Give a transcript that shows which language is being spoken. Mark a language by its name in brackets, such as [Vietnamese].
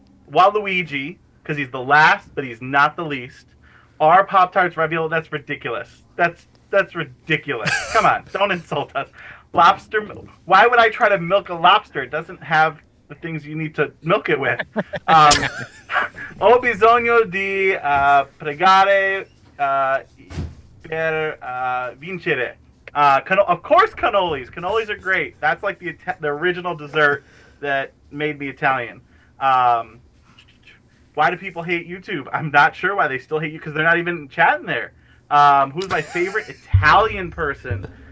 [English] Waluigi, because he's the last, but he's not the least. Are Pop-Tarts ravioli? That's ridiculous. That's ridiculous. Come on, don't insult us. Lobster. Why would I try to milk a lobster? It doesn't have the things you need to milk it with. [Italian] Ho bisogno di pregare per vincere. [English] Of course, cannolis. Cannolis are great. That's like the original dessert that made me Italian. Why do people hate YouTube? I'm not sure why they still hate you, because they're not even chatting there. Who's my favorite Italian person?